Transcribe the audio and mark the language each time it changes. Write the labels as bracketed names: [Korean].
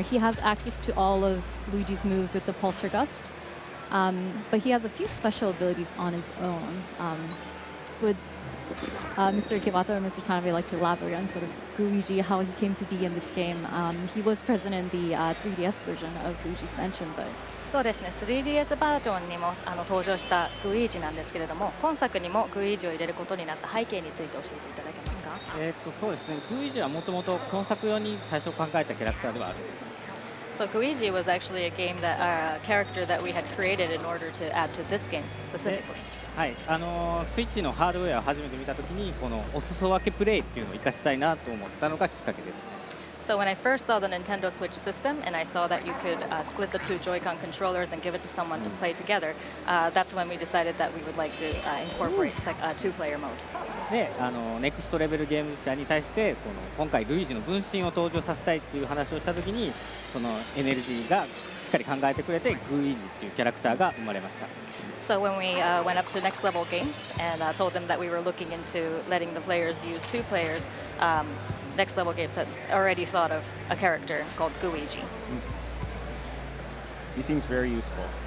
[English] He has access to all of Luigi's moves with the Poltergust, but he has a few special abilities on his own. Would Mr. Kibata or Mr. Tanabe like to elaborate on sort of Luigi, how he came to be in this game? He was present in the 3DS version of Luigi's Mansion, but... [Japanese] そうですね、3DS バージョンにも登場したグイージなんですけれども、今作にもグイージを入れることになった背景について教えていただけますか？そうですね、グイージはもともと今作用に最初考えたキャラクターではあるんです。 [English] So Luigi was actually a game that character that we had created in order to add to this game specifically. [Japanese] はい、スイッチのハードウェアを初めて見たときにこのお裾分けプレイっていうのを活かしたいなと思ったのがきっかけです。 [English] So when I first saw the Nintendo Switch system and I saw that you could split the two Joy-Con controllers and give it to someone to play together, that's when we decided that we would like to incorporate two-player mode. [Japanese] で、ネクストレベルゲーム社に対して今回ルイージの分身を登場させたいっていう話をしたときに、そのエネルギーがしっかり考えてくれてグイージっていうキャラクターが生まれました。 [English] So when we went up to next level games and told them that we were looking into letting the players use two players, Next Level Games had already thought of a character called Luigi. He seems very useful.